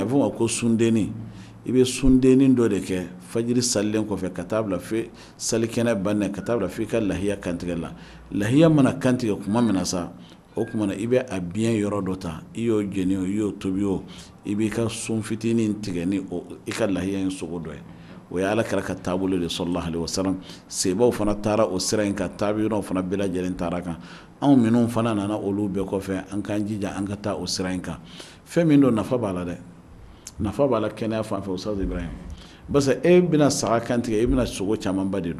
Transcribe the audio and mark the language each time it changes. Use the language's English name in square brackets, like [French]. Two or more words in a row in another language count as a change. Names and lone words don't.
[Bambara] bɛ fɔ o ma ko sundenni i bɛ sundenni dɔ de kɛ fajiri salilen kɔfɛ ka taa bila fo salikɛnɛ bannen ka taa bila fo i ka lahiya kantigɛ la lahiya mana kantigɛ kuma min na sa o tuma na i bɛ a biɲɛ yɔrɔ dɔ ta i y'o jeni o i y'o tobi o i b'i ka sun fitinin tigɛ ni i ka lahiya in sogo dɔ ye o ye ala kɛra ka taabolo de sallallahu [Arabic] عليه وسلم [Bambara] sebaw fana taara o sira in kan taabiyɔrɔw fana bɛɛ lajɛlen taara kan anw minnu fana nana olu bɛɛ kɔfɛ an k'an jija an ka taa o sira in kan fɛn min don nafa b'a la dɛ nafa b'a la kɛnɛya fan fɛ Ustaz Ibrahim [French] parce que [Bambara] e bɛna saga kantigɛ i bɛna sogo camanba de